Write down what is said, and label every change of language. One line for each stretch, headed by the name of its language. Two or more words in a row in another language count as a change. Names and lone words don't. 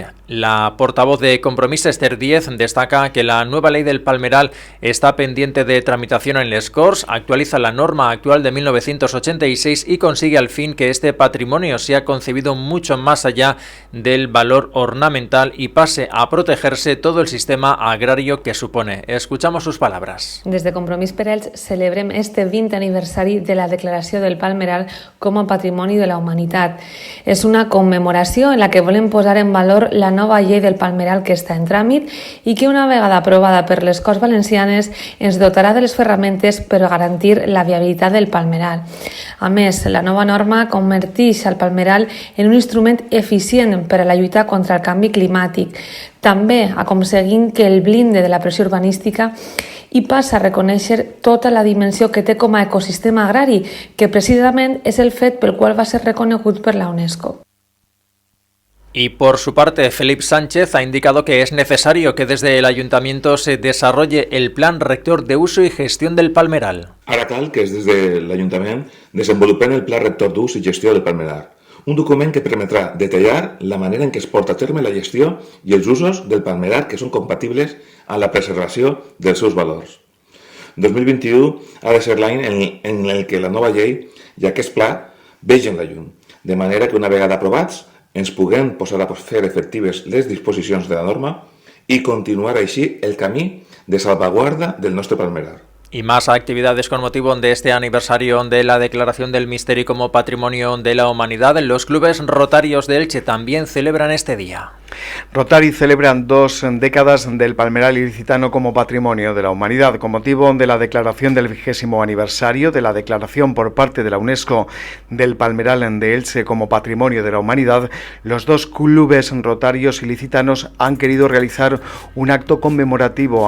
Spanish: La portavoz de Compromís, Esther Díez, destaca que la nueva ley del palmeral está pendiente de tramitación en les Corts, actualiza la norma actual de 1986 y consigue al fin que este patrimonio sea concebido mucho más allá del valor ornamental y pase a protegerse todo el sistema agrario que supone. Escuchamos sus palabras.
Catalan: Des de Compromís per Elx celebrem este 20 aniversari de la declaració del palmeral com a Patrimoni de la Humanitat. És una commemoració en la que volem posar en valor la nova llei del palmeral que està en tràmit i que una vegada aprovada per les Corts Valencianes ens dotarà de les ferramentes per garantir la viabilitat del palmeral. A més, la nova norma converteix el palmeral en un instrument eficient per a la lluita contra el canvi climàtic, també aconseguint que el blinde de la pressió urbanística i passa a reconèixer tota la dimensió que té com a ecosistema agrari, que precisament és el fet pel qual va ser reconegut per la UNESCO.
Spanish: Y por su parte, Félix Sánchez ha indicado que es necesario que desde el Ayuntamiento se desarrolle el Plan Rector de Uso y Gestión del Palmeral.
Catalan: Ara cal que des de l'Ajuntament desenvolupem el Pla Rector d'Ús i Gestió del Palmerar, un document que permetrà detallar la manera en què es porta a terme la gestió i els usos del palmerar que són compatibles amb la preservació dels seus valors. 2021 ha de ser l'any en el que la nova llei i aquest pla vegin la llum, de manera que una vegada aprovats ens puguem posar a fer efectives les disposicions de la norma i continuar així el camí de salvaguarda del nostre palmerar.
Spanish: Y más actividades con motivo de este aniversario de la declaración del Misteri como Patrimonio de la Humanidad. Los clubes rotarios de Elche también celebran este día. Rotary celebran 2 décadas del Palmeral Ilicitano como Patrimonio de la Humanidad. Con motivo de la declaración del 20º aniversario de la declaración por parte de la UNESCO del Palmeral de Elche como Patrimonio de la Humanidad, los 2 clubes rotarios ilicitanos han querido realizar un acto conmemorativo.